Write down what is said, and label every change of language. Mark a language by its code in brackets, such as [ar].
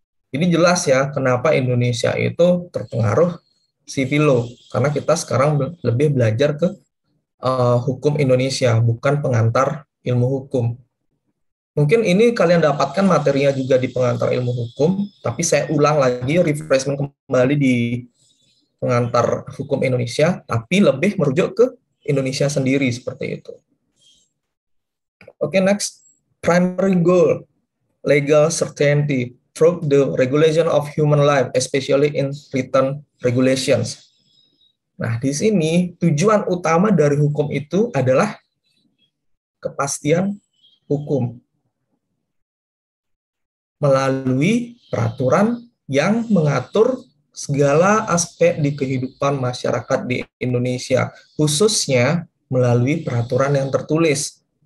[id] Jadi jelas ya kenapa Indonesia itu terpengaruh civil law karena kita sekarang lebih belajar ke hukum Indonesia, bukan pengantar ilmu hukum. Mungkin ini kalian dapatkan materinya juga di pengantar ilmu hukum, tapi saya ulang lagi, refreshment kembali di pengantar hukum Indonesia, tapi lebih merujuk ke Indonesia sendiri, seperti itu. [en] Oke, next. Primary goal, legal certainty through the regulation of human life, especially in written regulations. [id] Nah, di sini tujuan utama dari hukum itu adalah kepastian hukum melalui peraturan yang mengatur segala aspek di kehidupan masyarakat di Indonesia, khususnya melalui peraturan yang tertulis.